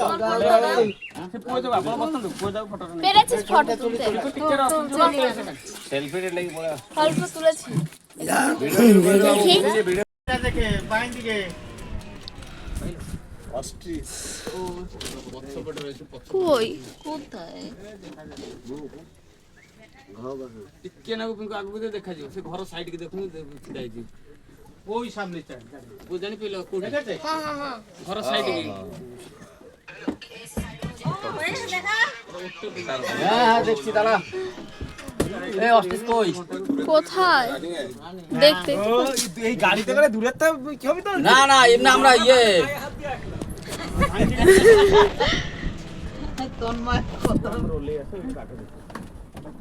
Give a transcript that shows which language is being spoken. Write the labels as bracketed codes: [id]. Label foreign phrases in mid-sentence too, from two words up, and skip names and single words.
[bn] পেরেছিস ফটো তুলতে? অল্প তুলেছি। দেখি। এটা দেখে বাইন দিকে কই? কোথায় [or] ଟିକେ ନାକୁ ପିଙ୍କୁ ଆଗକୁ ଦେ ଦେଖାଯିବ, ସେ ଘର ସାଇଡ୍ କି ଦେଖୁନୁ ଛିଡ଼ା ହେଇଛି, [bn] ওই সামনে চাই [or] କୋଉ ଜାଣି ପିଲ କୋଉଠି [bn] দেখেছে? [or] ଘର ସାଇଡ୍ କି। [bn] হ্যাঁ হ্যাঁ দেখছি, দাঁড়া। এই অস্টিস কই? কোথায়? দেখতে। এই গাড়িতে করে দূরের তো কি হবে তো? না না, এমনি আমরা ইয়ে তন্ময়